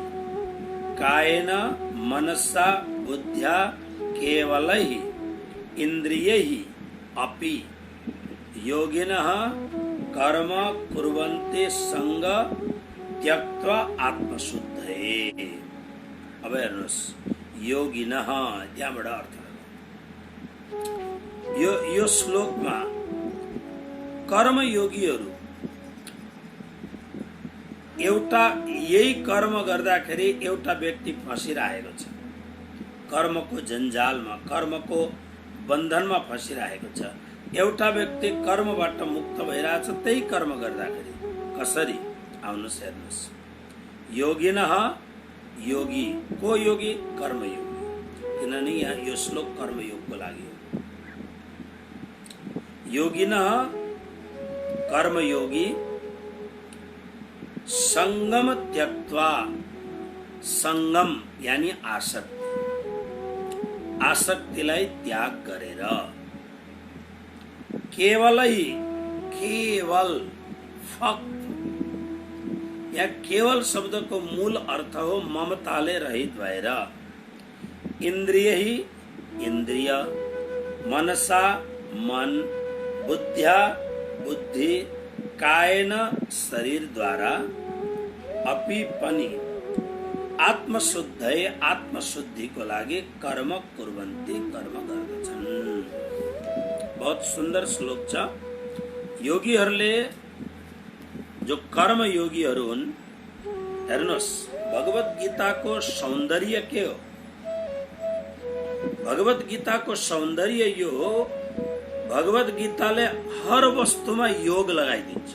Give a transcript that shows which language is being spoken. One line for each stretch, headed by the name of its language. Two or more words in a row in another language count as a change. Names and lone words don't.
Sanskrit: कायेन मनसा बुद्ध्या केवलैः इंद्रियैः अपि योगिनः कर्म कुर्वन्ति संग त्यक्त्वा आत्मशुद्धये।
Nepali: अब हेर्नुहोस्, योगिनः त्यहाँबाट अर्थ यो श्लोकमा कर्मयोगीहरू एउटा यही कर्म गर्दाखेरि एउटा व्यक्ति फसिरहेको छ, कर्मको जन्जालमा, कर्मको बन्धनमा फसिरहेको छ। एउटा व्यक्ति कर्मबाट मुक्त भइरहेछ त्यही कर्म गर्दाखेरि। कसरी? आउनुहोस् हेर्नुहोस्। योगिनः, योगी को योगी? कर्मयोगी। किनभने यहाँ यो श्लोक कर्मयोगको लागि हो। योगिनः कर्मयोगी
Sanskrit: संगम त्यक्त्वा,
Nepali: संगम यानी आसक्ति, आसक्तिलाई त्याग गरेर केवलै, केवल, फक्त, या केवल शब्दको मूल अर्थ हो ममताले रहित भएर, इन्द्रिय ही इन्द्रिय, मनसा मन, बुद्ध्या बुद्धि, कायेन शरीर द्वारा, अपि पनि आत्मशुद्धये आत्मशुद्धिको लागि
Sanskrit: कर्म कुर्वन्ति,
Nepali: कर्म गर्दछन्। बहुत सुन्दर श्लोक छ। योगीहरूले, जो कर्म योगीहरू हुन्, हेर्नुहोस् भगवत गीताको सौन्दर्य के हो? भगवत गीताको सौन्दर्य यो हो, भगवत गीताले हर वस्तुमा योग लगाइदिन्छ।